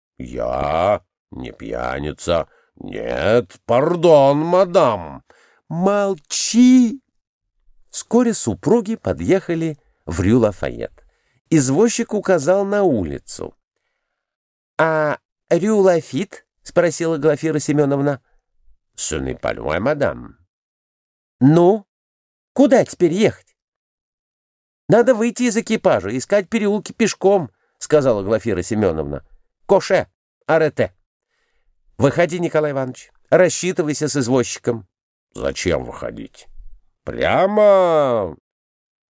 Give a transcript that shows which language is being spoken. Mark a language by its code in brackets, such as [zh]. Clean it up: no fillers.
[ru] «Я? Не пьяница. Нет, пардон, мадам». «Молчи!» Вскоре супруги подъехали в Рю-Лафайет. Извозчик указал на улицу. «А Рю-Лафит?» — спросила Глафира Семеновна. [fr] «Ce n'est pas loin, [ru] мадам». «Ну, куда теперь ехать?» «Надо выйти из экипажа, искать переулки пешком», — сказала Глафира Семеновна. [fr] «Коше, арете». [ru] «Выходи, Николай Иванович, рассчитывайся с извозчиком». «Зачем выходить?» «Прямо!» —